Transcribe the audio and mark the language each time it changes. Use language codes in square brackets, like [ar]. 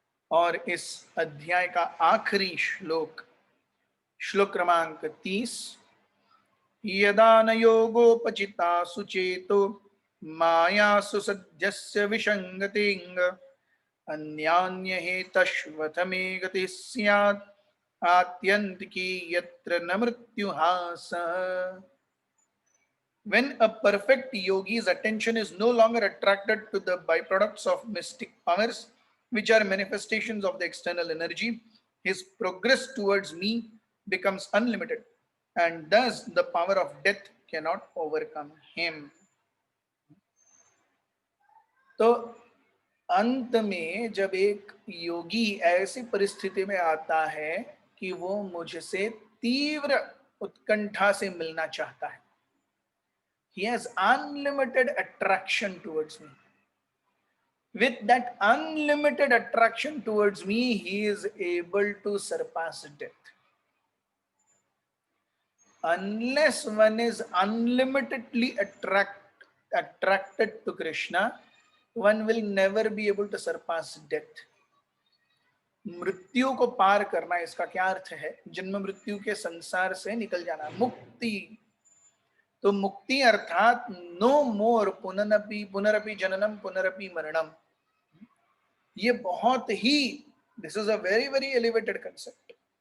[hi] और इस अध्याय का आखिरी श्लोक, श्लोक क्रमांक 30, [sa] यदा न योगोपचिता सुचेतो मायासु सद्यस्य विसंगतिंग अन्यान्य हेतश्वथ मे गतिः स्यात् आत्यन्तिकी यत्र न मृत्युहास. [en] When a perfect yogi's attention is no longer attracted to the byproducts of mystic powers, which are manifestations of the external energy, his progress towards me becomes unlimited, and thus the power of death cannot overcome him. [hi] तो अंत में जब एक योगी ऐसी परिस्थिति में आता है कि वो मुझसे तीव्र उत्कंठा से मिलना चाहता है, [en] he has unlimited attraction towards me. With that unlimited attraction towards me, he is able to surpass death. Unless one is unlimitedly attracted to Krishna, one will never be able to surpass death. [hi] मृत्यु को पार करना, इसका क्या अर्थ है? जन्म मृत्यु के संसार से निकल जाना, मुक्ति। तो मुक्ति अर्थात नो मोर [sa] पुनरपि जननम पुनरपि मरणम। [hi] ये बहुत ही, [en] This is a very very elevated concept.